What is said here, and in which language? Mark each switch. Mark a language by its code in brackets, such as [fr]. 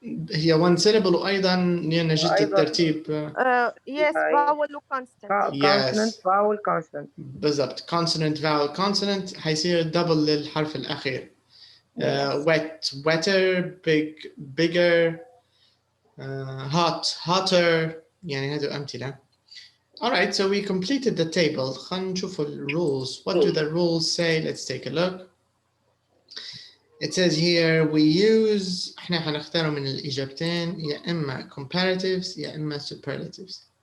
[ar] هي [en] one syllable [ar] وأيضا نجد الترتيب. [en] Yes, vowel consonant. Consonant, vowel, consonant. [ar] بالضبط. [en] Consonant, vowel, consonant [ar] هيصير [en] double [ar] للحرف الأخير. [en] Wet, wetter, big, bigger, hot, hotter. [ar] يعني هذو أمثلة. [en] All right, so we completed the table. [ar] خلينا نشوف ال [en] rules. What do the rules say? Let's take a look. It says here we use، [ar] احنا حنختاره من الإجابتين يا إما comparatives يا إما superlatives.